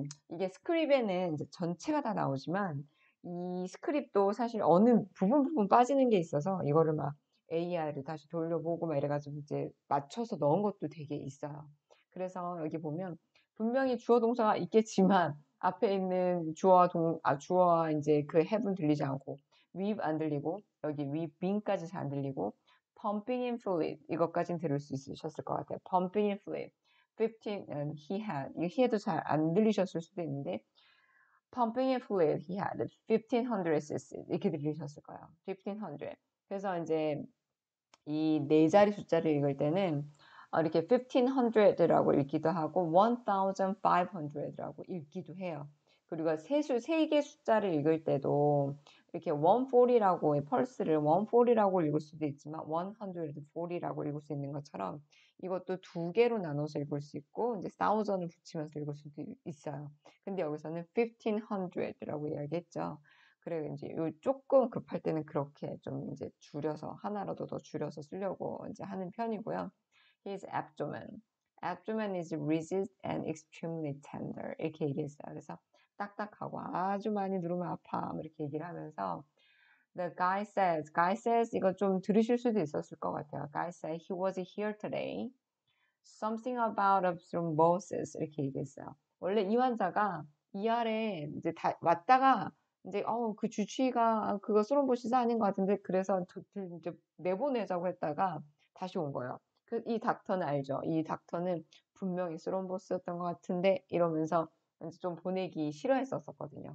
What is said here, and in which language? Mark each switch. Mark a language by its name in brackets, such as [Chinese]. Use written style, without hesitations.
[Korean] 이게 스크립에는 이제 전체가 다 나오지만 이 스크립도 사실 어느 부분 빠지는 게 있어서 이거를 막 AI를 다시 돌려보고 막 이래가지고 이제 맞춰서 넣은 것도 되게 있어요. 그래서 여기 보면 분명히 주어 동사가 있겠지만 앞에 있는 주어와 이제 그 [English] have [Korean] 는 들리지 않고 [English] we've [Korean] 안 들리고 여기 [English] we've been [Korean] 까지 잘 안 들리고 [English] pumping in fluid [Korean] 이것까진 들을 수 있으셨을 것 같아요. [English] pumping in fluid 15 and he had [Korean] 도 잘 안 들리셨을 수도 있는데 [English] pumping in fluid he had 1500 cc [Korean] 이렇게 들리셨을 거예요. 1500. 그래서 이제 이 네 자리 숫자를 읽을 때는 이렇게 1500라고 읽기도 하고 1500라고 읽기도 해요. 그리고 세 개 숫자를 읽을 때도 이렇게 140라고 펄스를 140이라고 읽을 수도 있지만 140라고 읽을 수 있는 것처럼 이것도 두 개로 나눠서 읽을 수 있고 이제 thousand을 붙이면서 읽을 수도 있어요. 근데 여기서는 1500라고 이야기했죠. 그래 이제 요 조금 급할 때는 그렇게 좀 이제 줄여서 하나라도 더 줄여서 쓰려고 이제 하는 편이고요. [English] His abdomen. Abdomen is rigid and extremely tender. [Korean] 이렇게 얘기했어요. 그래서 딱딱하고 아주 많이 누르면 아파. 이렇게 얘기를 하면서 [English] The guy says [Korean] 이거 좀 들으실 수도 있었을 것 같아요. [English] Guy said he was here today. Something about a thrombosis [Korean] 이렇게 얘기했어요. 원래 이 환자가 ER에 이제 왔다가 이제 그 주치의가 그거 스롬보시스 아닌 것 같은데 그래서 이제 내보내자고 했다가 다시 온 거예요. 이 닥터는 알죠. 이 닥터는 분명히 스롬보스였던 것 같은데 이러면서 이제 좀 보내기 싫어했었거든요.